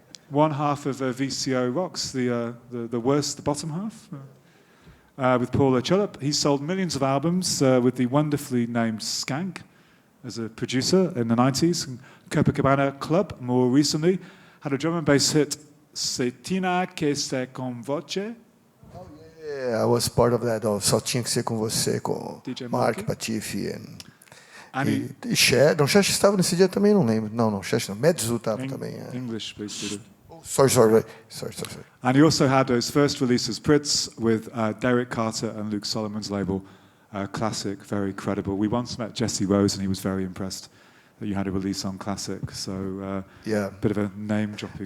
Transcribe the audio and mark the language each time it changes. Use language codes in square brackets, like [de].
[en] One half of VCO Rocks, the worst, the bottom half. With Paul Chulup. He sold millions of albums with the wonderfully named Skank as a producer in the 90s. And Copacabana Club, more recently, had a drum and bass hit, Cetina Que Se Com Voce. Oh, yeah, I was part of that. [pt] Só Tinha Que Ser Com Você, com DJ Mark, Mark. Patife. E Cher. Não, Cher estava nesse dia também, não lembro. Não, Cher não. Medzu estava também. [en] English, please, Dudu. Sorry. And he also had his first release as Pritz with Derek Carter and Luke Solomon's label, Classic, very credible. We once met Jesse Rose and he was very impressed that you had a release on Classic. So yeah, bit of a name dropping.